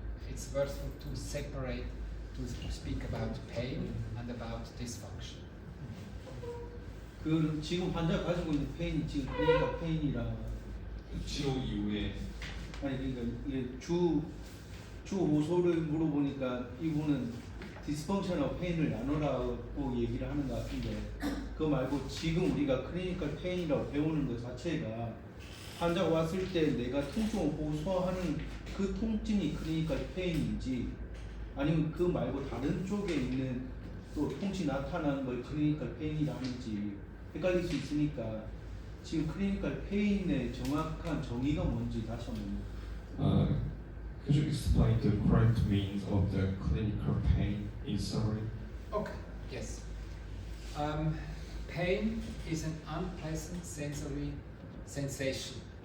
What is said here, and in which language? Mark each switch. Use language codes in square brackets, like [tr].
[en] It's worthwhile to separate, to speak about pain and about dysfunction. [ko] 그 지금 환자 가지고 있는 페인이 지금 클리니컬 페인이라 치료 이후에 아니 그러니까 이게 주 호소를 물어보니까 이분은 디스펑셔널 페인을 나누라고 얘기를 하는 것 같은데 그거 말고 지금 우리가 클리니컬 페인이라고 배우는 것 자체가 환자가 왔을 때 내가 통증을 호소하는 그 통증이 클리니컬 페인인지 아니면 그 말고 다른 쪽에 있는 또 통증이 나타나는 걸 클리니컬 페인이라 하는지 헷갈릴 수 있으니까 지금 클리니컬 페인의 정확한 정의가 뭔지 다시 한번 [en] Could you explain the correct meaning of the clinical pain in summary? Okay, yes. Pain is an unpleasant sensory sensation.